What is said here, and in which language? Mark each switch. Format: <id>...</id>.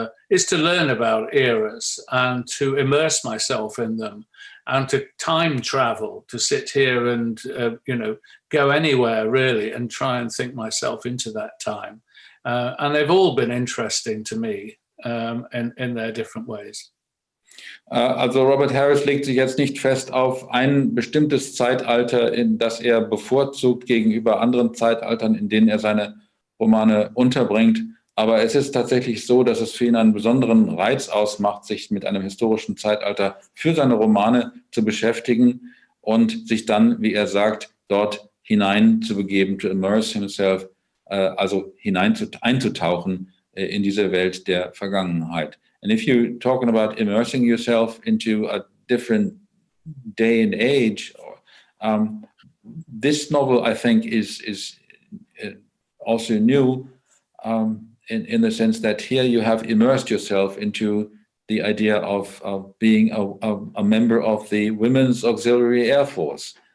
<en>is to learn about eras and to immerse myself in them and to time travel, to sit here and, go anywhere really and try and think myself into that time. And they've all been interesting to me in their different ways.</en> <de>Also Robert Harris legt sich jetzt nicht fest auf ein bestimmtes Zeitalter, in das er bevorzugt gegenüber anderen Zeitaltern, in denen er seine Romane unterbringt. Aber es ist tatsächlich so, dass es für ihn einen besonderen Reiz ausmacht, sich mit einem historischen Zeitalter für seine Romane zu beschäftigen und sich dann, wie er sagt, dort hinein zu begeben,</de> <en>to immerse himself,</en> <de>also einzutauchen in diese Welt der Vergangenheit.</de> <en>And if you're talking about immersing yourself into a different day and age, this novel, I think, is also new in the sense that here you have immersed yourself into the idea of being a member of the Women's Auxiliary Air Force.</en>